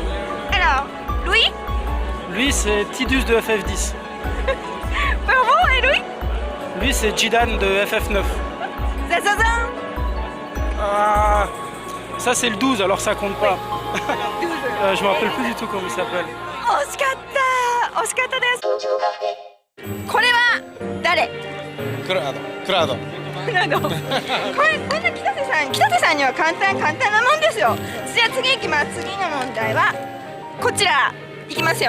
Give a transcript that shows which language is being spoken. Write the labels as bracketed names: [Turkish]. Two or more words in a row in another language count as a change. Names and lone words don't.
[French] Alors, Louis? Lui c'est Tidus de FF10. Bravo, et Louis? Lui, c'est Jidan de FF9. Zazazan. Ah, ça, c'est le 12, alors ça compte pas. 12. Je me rappelle plus du tout comment il s'appelle. [Japanese] 惜しかった惜しかったです。これは誰？クラウド。クラウド。これこんな北瀬さんには簡単なもんですよ。じゃあ次いきます。次の問題はこちらいきますよ。